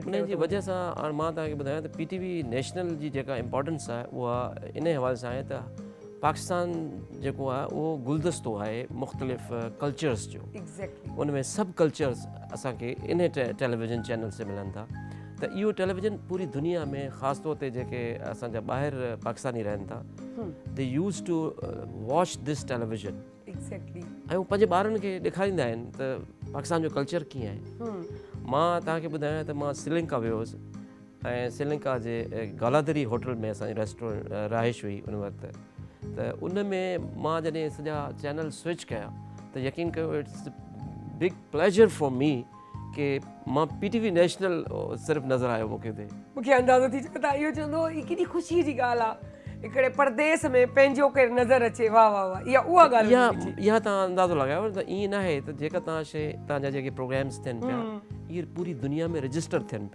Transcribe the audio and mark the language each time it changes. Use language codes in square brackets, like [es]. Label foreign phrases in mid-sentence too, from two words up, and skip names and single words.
[sd] उन जी वजह सां हाणे मां तव्हांखे ॿुधायां त PTV नेशनल जी जेका इम्पोर्टेंस आहे उहा इन हवाले सां आहे त पाकिस्तान जेको आहे उहो गुलदस्तो आहे मुख़्तलिफ़ कल्चर्स जो। एग्ज़ैक्टली उन में सभु कल्चर्स असांखे इन टेलीविज़न चैनल से मिलनि था। त इहो टेलीविज़न पूरी दुनिया में ख़ासि तौर ते जेके असांजा ॿाहिरि पाकिस्तानी रहनि था, [en] they used to watch this television. [sd] एग्ज़ैक्टली ऐं हू पंहिंजे ॿारनि खे ॾेखारींदा आहिनि त पाकिस्तान जो कल्चर कीअं आहे। मां तव्हांखे ॿुधायां त मां श्रीलंका वियो हुउसि ऐं श्रीलंका जे गालादरी होटल में असांजी रेस्टोरेंट रहाइश हुई उन वक़्तु। त उन में मां जॾहिं सॼा चैनल स्विच कया त यकीन कयो [en] it's big pleasure for me [sd] कि मां PTV नेशनल सिर्फ़ु नज़र आयो मूंखे अंदाज़ो थी चुको आहे। इहो चवंदो ही केॾी ख़ुशी जी ॻाल्हि आहे हिकिड़े परदेस में पंहिंजो केरु नज़र अचे। वाह वाह वाह, इहा उहा ॻाल्हि इहा तव्हां अंदाज़ो लॻायो त ईअं न आहे त जेका तव्हांजा जेके प्रोग्राम्स थियनि पिया इहे पूरी दुनिया में रजिस्टर थियनि पिया।